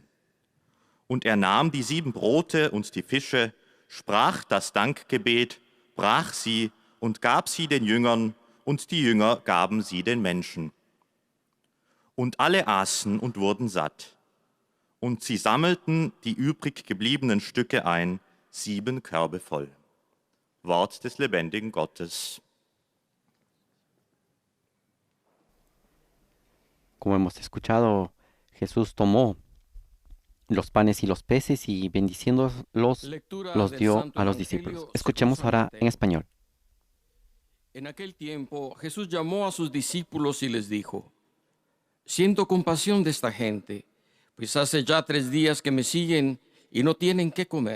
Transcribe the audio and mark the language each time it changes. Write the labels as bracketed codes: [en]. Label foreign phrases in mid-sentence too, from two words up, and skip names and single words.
[de] Und er nahm die 7 Brote und die Fische, sprach das Dankgebet, brach sie und gab sie den Jüngern, und die Jünger gaben sie den Menschen. Und alle aßen und wurden satt. Und sie sammelten die übrig gebliebenen Stücke ein, 7 Körbe voll. Wort des lebendigen Gottes. [es] Como hemos escuchado, Jesús tomó los panes y los peces y bendiciéndolos los dio a los discípulos. Escuchemos ahora en español. En aquel tiempo Jesús llamó a sus discípulos y les dijo: Siento compasión de esta gente, pues hace ya 3 días que me siguen y no tienen qué comer.